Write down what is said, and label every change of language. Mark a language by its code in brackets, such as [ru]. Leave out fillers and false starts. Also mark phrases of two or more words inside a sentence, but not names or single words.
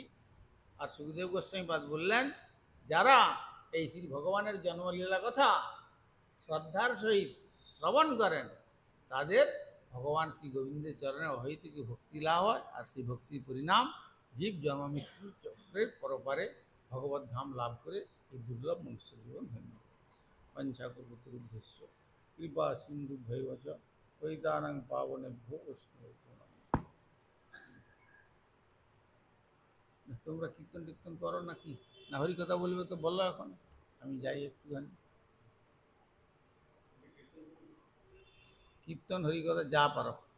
[bn] আর সুখদেব গোস্বামীপাদ বললেন, যারা এই শ্রী ভগবানের জন্মলীলা কথা শ্রদ্ধার সহিত শ্রবণ করেন, তাদের ভগবান শ্রী গোবিন্দের চরণে অহৈতুক ভক্তি লাভ হয়। আর সেই ভক্তির পরিণাম জীব জন্মমৃত্যুর চক্রের পরপারে ভগবত ধাম লাভ করে এই দুর্লভ মনুষ্য জীবন ধন্য। [sa] পঞ্চাকল্পতরুভ্যশ্চ কৃপা সিন্ধুভ্যৈব চ পতিতানাং পাবনেভ্যো বৈষ্ণবেভ্যো নমঃ। [bn] তোমরা কীর্তন টীর্তন করো নাকি? না হরি কথা বলবে তো বলো, এখন আমি যাই একটুখানি। কীর্তন হরি কথা যা পারো।